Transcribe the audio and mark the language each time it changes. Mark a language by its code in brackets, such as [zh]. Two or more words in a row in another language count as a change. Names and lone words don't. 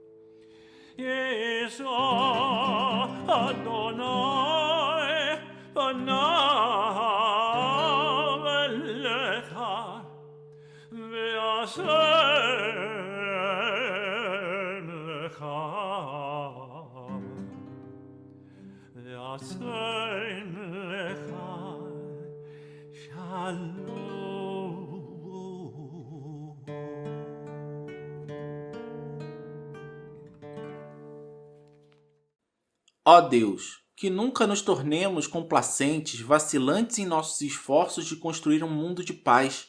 [he] יישא אדוני פניו אליך וישם לך, וישם לך שלום. [pt] Ó Deus, que nunca nos tornemos complacentes, vacilantes em nossos esforços de construir um mundo de paz.